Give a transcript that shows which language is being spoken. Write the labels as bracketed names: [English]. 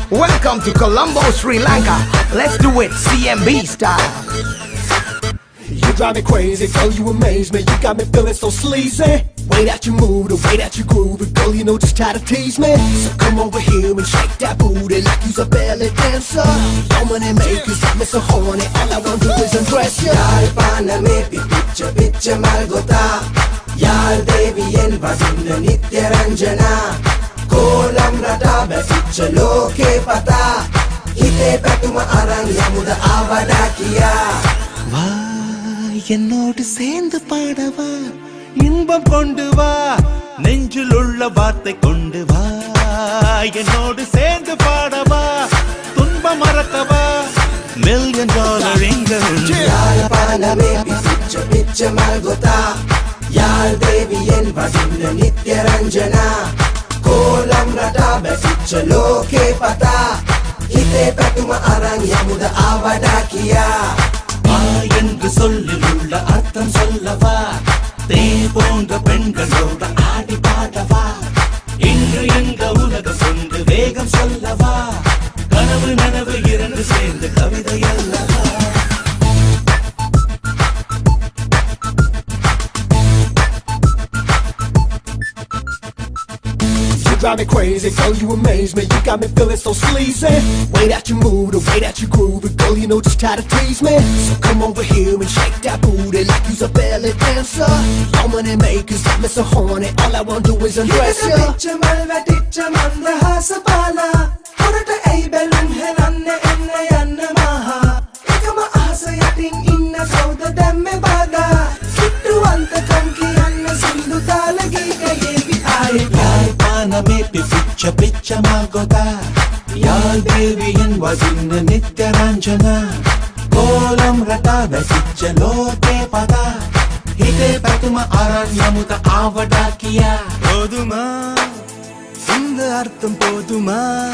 [English] Welcome to Colombo, Sri Lanka. Let's do it CMB style. You drive me crazy, girl, you amaze me. You got me feeling so sleazy. way that you move, the way that you groove it, girl, you know just how to tease me. So come over here and shake that booty like you's a belly dancer. Your money makers got me so horny, all I want to do is undress you. [Sinhala] යාල්පානමේ පිච්ච පිච්ච මල් ගොතා යාල් දේවියෙන් වදින්න නිත්‍ය රංජනා කෝලම් රටා බැසිච්ච ලෝකේ පතා හිතේ පැතුම අරන් යමුද ආවඩා කියා [Tamil] வா என்னோடு சேர்ந்து பாடவா இன்பம் கொண்டு வா நெஞ்சில் உள்ள வார்த்தை கொண்டு வா என்னோடு சேர்ந்து பாடவா துன்பம் மறக்கவா மில்லியன் டாலர் எங்க உண்டு [Sinhala] යාල්පානමේ පිච්ච පිච්ච මල් ගොතා යාල් දේවියෙන් වදින්න නිත්‍ය රංජනා කෝලම් රටා බැසිච්ච ලෝකේ පතා හිතේ පැතුම අරන් යමුද ආවඩා කියා [Tamil] வா என்று சொல்லில் உள்ள அர்த்தம் சொல்லவா தே போன்ற பெண்களோட ஆடி பாடவா இன்று எங்க உலகம் கொண்டு வேகம் சொல்லவா கனவு நனவு இரண்டு சேர்ந்து கவிதை அல்லவா [English] You drive me crazy, girl, you amaze me. You got me feeling so sleazy. Way that you move, the way that you groove it, girl, you know just how to tease me. So come over here and shake that booty like you's a belly dancer. Your money makers got me so horny, all I want to do is undress you. [Sinhala] පිච්ච මල් වැටිච්ච මන්දහාස පාලා හොරට ඇයි බැලුම් හෙලන්න එන්න යන්න මහා එකම අහස යටින් ඉන්න කවුද දැම්මේ බාධා කිට්ටුවන්තකම් කියන්න සින්දු තාල ගීතයේවි ආයේ යාල්පානමේ පිච්ච පිච්ච මල් ගොතා යාල් දේවියෙන් වදින්න නිත්‍ය රංජනා කෝලම් රටා බැසිච්ච ලෝකේ පතා හිතේ පැතුම අරන් යමුද ආවඩා කියා [Tamil] போதுமா இந்த அர்த்தம் போதுமா